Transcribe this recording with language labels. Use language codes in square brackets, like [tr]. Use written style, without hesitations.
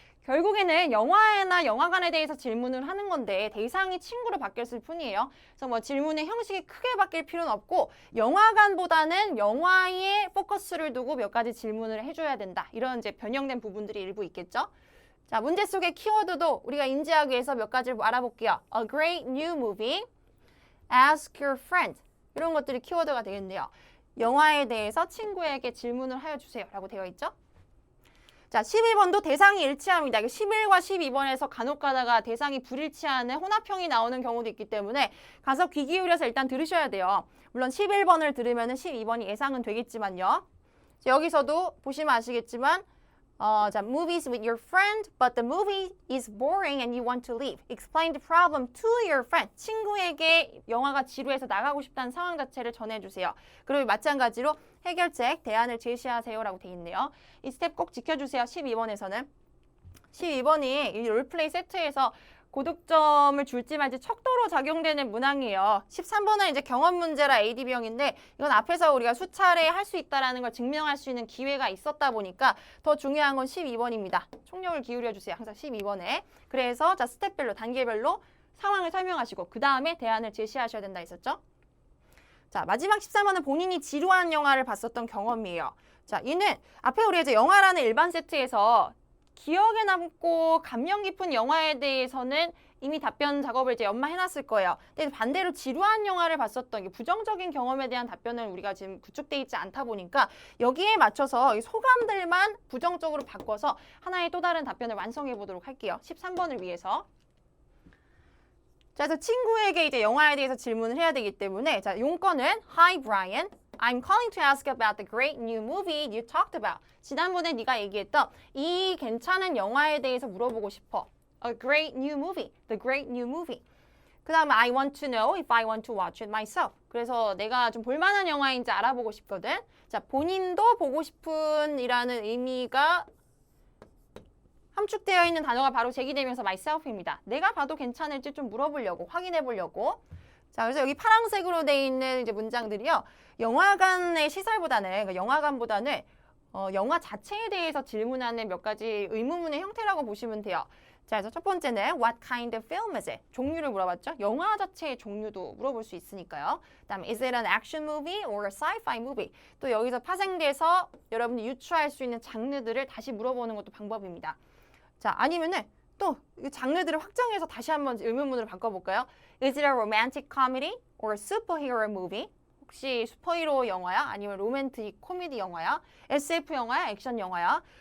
[ko] 결국에는 영화나 영화관에 대해서 질문을 하는 건데 대상이 친구로 바뀌었을 뿐이에요. 그래서 뭐 질문의 형식이 크게 바뀔 필요는 없고 영화관보다는 영화에 포커스를 두고 몇 가지 질문을 해줘야 된다. 이런 이제 변형된 부분들이 일부 있겠죠. 자, 문제 속의 키워드도 우리가 인지하기 위해서 몇 가지를 알아볼게요. [en] A great new movie, ask your friend. [ko] 이런 것들이 키워드가 되겠네요. 영화에 대해서 친구에게 질문을 하여 주세요. 라고 되어 있죠. 자, 12번도 대상이 일치합니다. 11과 12번에서 간혹 가다가 대상이 불일치하는 혼합형이 나오는 경우도 있기 때문에 가서 귀 기울여서 일단 들으셔야 돼요. 물론 11번을 들으면 12번이 예상은 되겠지만요. 자, 여기서도 보시면 아시겠지만 자, [en] movies with your friend, but the movie is boring and you want to leave. Explain the problem to your friend. [ko] 친구에게 영화가 지루해서 나가고 싶다는 상황 자체를 전해주세요. 그리고 마찬가지로 해결책, 대안을 제시하세요라고 돼 있네요. 이 스텝 꼭 지켜주세요. 12번에서는. 12번이 이 롤플레이 세트에서 고득점을 줄지 말지 척도로 작용되는 문항이에요. 13번은 이제 경험 문제라 ADB형인데 이건 앞에서 우리가 수차례 할 수 있다는 걸 증명할 수 있는 기회가 있었다 보니까 더 중요한 건 12번입니다. 총력을 기울여 주세요. 항상 12번에. 그래서 자, 스텝별로, 단계별로 상황을 설명하시고 그 다음에 대안을 제시하셔야 된다 했었죠. 자, 마지막 13번은 본인이 지루한 영화를 봤었던 경험이에요. 자, 이는 앞에 우리가 이제 영화라는 일반 세트에서 기억에 남고 감명 깊은 영화에 대해서는 이미 답변 작업을 이제 연마해놨을 거예요. 근데 반대로 지루한 영화를 봤었던 부정적인 경험에 대한 답변을 우리가 지금 구축돼 있지 않다 보니까 여기에 맞춰서 이 소감들만 부정적으로 바꿔서 하나의 또 다른 답변을 완성해 보도록 할게요. 13번을 위해서. 자, 그래서 친구에게 이제 영화에 대해서 질문을 해야 되기 때문에 자, 용건은 [en] Hi Brian, I'm calling to ask about the great new movie you talked about. [ko] 지난번에 네가 얘기했던 이 괜찮은 영화에 대해서 물어보고 싶어. [en] A great new movie, the great new movie. [ko] 그 다음에 [en] I want to know if I want to watch it myself. [ko] 그래서 내가 좀 볼만한 영화인지 알아보고 싶거든. 자, 본인도 보고 싶은 이라는 의미가 함축되어 있는 단어가 바로 제기되면서 myself입니다. 내가 봐도 괜찮을지 좀 물어보려고, 확인해 보려고. 자, 그래서 여기 파란색으로 되어 있는 이제 문장들이요. 영화관의 시설보다는, 그러니까 영화관보다는 영화 자체에 대해서 질문하는 몇 가지 의문문의 형태라고 보시면 돼요. 자, 그래서 첫 번째는 [en] What kind of film is it? [ko] 종류를 물어봤죠. 영화 자체의 종류도 물어볼 수 있으니까요. 그다음에 [en] Is it an action movie or a sci-fi movie? [ko] 또 여기서 파생돼서 여러분이 유추할 수 있는 장르들을 다시 물어보는 것도 방법입니다. 자, 아니면은 또 장르들을 확장해서 다시 한번 의문문으로 바꿔볼까요? [en] Is it a romantic comedy or a superhero movie? [ko] 혹시 슈퍼히로 영화야? 아니면 로맨틱 코미디 영화야? SF 영화야? 액션 영화야?